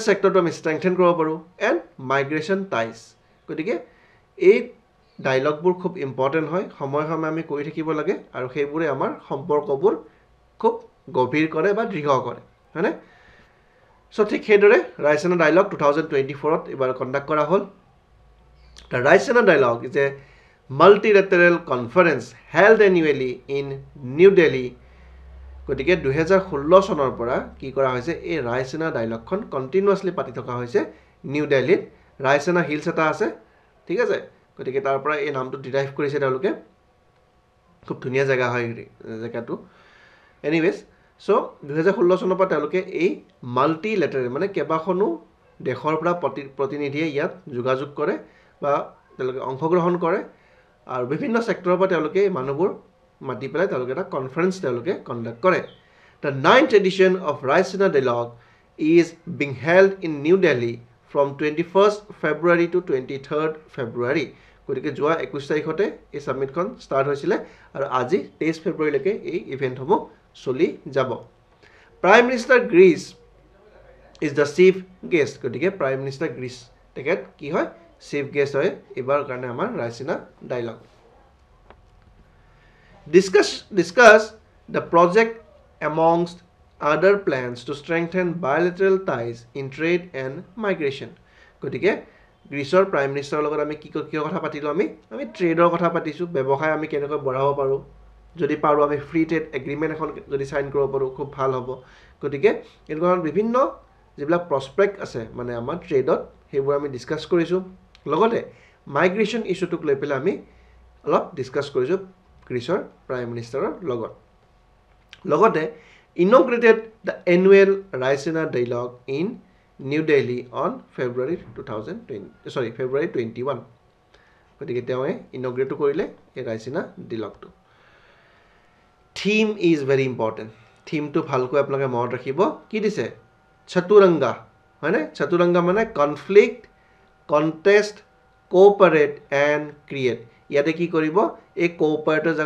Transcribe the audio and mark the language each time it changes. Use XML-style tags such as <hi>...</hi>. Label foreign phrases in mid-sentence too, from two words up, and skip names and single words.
<as>সেক্টৰটো আমি ষ্ট্ৰেংথেন কৰিব পাৰো</as> <en>and migration ties</en> <as>গতিকে এই ডায়লগবোৰ খুব ইম্পৰ্টেন্ট হয় সময় সময় আমি কৰি থাকিব লাগে আৰু সেইবোৰে আমাৰ সম্পৰ্কবোৰ খুব গভীৰ কৰে বা দৃঢ় কৰে হয়নে সো ঠিক সেইদৰে ৰায়সেনা ডায়লগ 2024 ত এবাৰ কন্ডাক্ট কৰা হ'ল</as> <en>The Raisina Dialogue is a multilateral conference held annually in New Delhi.</en> <as>গতিকে 2016 চনৰ পৰা কি কৰা হৈছে এই ৰায়সেনা ডায়লগখন কন্টিনিউয়াছলি পাতি থকা হৈছে নিউ দিল্লীত ৰায়সেনা হিলছ এটা আছে ঠিক আছে গতিকে তাৰ পৰা এই নামটো ডিৰাইভ কৰিছে তেওঁলোকে খুব ধুনীয়া জেগা হয় জেগাটো এনিৱেজ সো 2016 চনৰ পৰা তেওঁলোকে এই মাল্টিলেটাৰেল মানে কেইবাখনো দেশৰ পৰা প্ৰতিনিধিয়ে ইয়াত যোগাযোগ কৰে বা তেওঁলোকে অংশগ্ৰহণ কৰে আৰু বিভিন্ন সেক্টৰৰ পৰা তেওঁলোকে মানুহবোৰ মাতি পেলাই তেওঁলোকে এটা কনফাৰেন্স তেওঁলোকে কণ্ডাক্ট কৰে</as> <en>The 9th edition of Raisina Dialogue is being held in New Delhi from 21st February to 23rd February.</en> <as>গতিকে যোৱা 21 তাৰিখতে এই সামিটখন ষ্টাৰ্ট হৈছিলে আৰু আজি 23 ফেব্ৰুৱাৰীলৈকে এই ইভেন্টসমূহ চলি যাব</as> <en>Prime Minister Greece is the chief guest</en> <as>গতিকে</as> <en>Prime Minister Greece</en> <as>তেখেত কি হয়</as> <en>chief guest</en> <as>হয় এবাৰ কাৰণে আমাৰ ৰাইচিনা ডায়লগ</as> <en>discuss the project amongst other plans to strengthen bilateral ties in trade and migration</en> <as>গতিকে গ্ৰীচৰ প্ৰাইম মিনিষ্টাৰৰ লগত আমি কি কথা পাতিলো আমি ট্ৰেডৰ কথা পাতিছো ব্যৱসায় আমি কেনেকৈ বঢ়াব পাৰো যদি পাৰো আমি</as> <en>free trade agreement</en> <as>এখন যদি সাইন কৰিব পাৰো খুব ভাল হ'ব গতিকে এনেকুৱা বিভিন্ন যিবিলাক প্ৰসপেক্ট আছে মানে আমাৰ ট্ৰেডত হেবোৰ আমি ডিসকাস কৰিছো লগতে মাইগ্ৰেশন ইস্যুটোক লৈ পেলাই আমি অলপ ডিসকাস কৰিছো গ্ৰীচৰ প্ৰাইম মিনিষ্টাৰৰ লগত লগতে</as> <en>inaugurated the annual Raisina Dialogue in New Delhi on February 21</en> <as>গতিকে তেওঁৱে ইনগ্ৰেট কৰিলে এই ৰাইচিনা ডিলগটো</as> <en>theme is very important</en> <as>থিমটো ভালকৈ আপোনালোকে মনত ৰাখিব কি দিছে চতুৰংগা হয়নে চতুৰংগা মানে</as> <en>conflict contest cooperate and create</en> <as>ইয়াতে কি কৰিব এই কোঅপাৰেটৰ জায়গা</as>